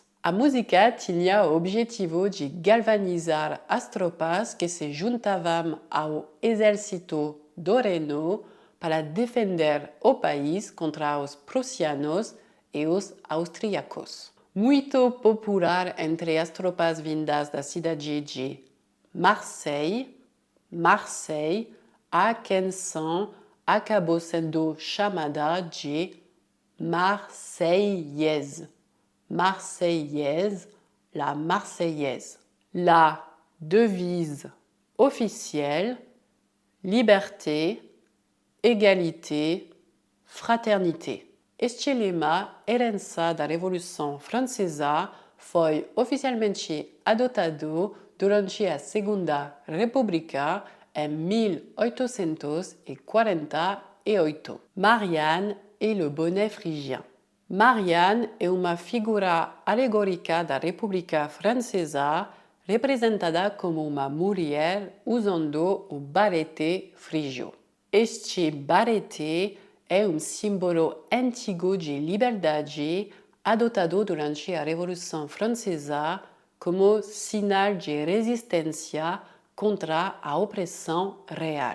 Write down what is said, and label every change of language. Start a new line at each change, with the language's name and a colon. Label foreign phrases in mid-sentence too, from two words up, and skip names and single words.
Portuguese: A música tinha o objetivo de galvanizar as tropas que se juntavam ao exército do Reino para defender o país contra os prussianos e os austríacos. Muito popular entre as tropas vindas da cidade de Marseille, a canção acabou sendo chamada de Marseillaise.
French: La Marseillaise. La devise officielle, liberté, égalité, fraternité.
Portuguese: Este lema, herança da Revolução Francesa, foi oficialmente adotado durante a Segunda República em 1848.
French: Marianne et le bonnet phrygien.
Portuguese: Marianne é uma figura alegórica da República Francesa, representada como uma mulher usando o barete frígio. Este barete é um símbolo antigo de liberdade adotado durante a Revolução Francesa como sinal de resistência contra a opressão real.